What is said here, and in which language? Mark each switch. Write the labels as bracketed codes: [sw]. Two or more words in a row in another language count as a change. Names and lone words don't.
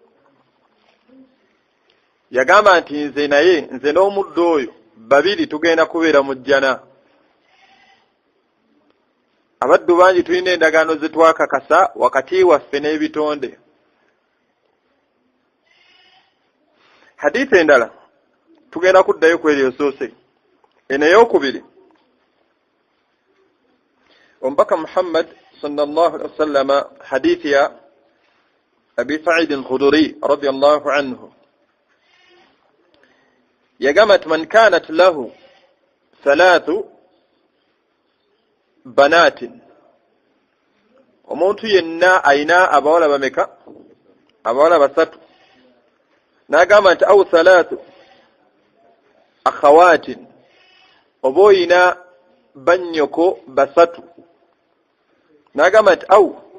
[lg] yagamba nti nze n'omuddu oyo babiri tugenda kubeera mu Jannah abaddu bangi tulina endagaano ze twakakasa wakati waffe n'ebitonde hadithi endala tugenda kuddayo ku eryo soose eno ey'okubiri omubaka Muhammad [ar] sallallahu alaihi wasallam [lg] hadithi ya Abi Sa'id al-Khudri [ar] radiyallahu anhu [lg] yagamba [ar] man kanat lahu thalathu banatin [lg] omuntu yenna aina abawala bameka abawala basatu nagamba nti [ar] au thalathu akhawatin [lg] oboyina banyoko basatu nagamba nti au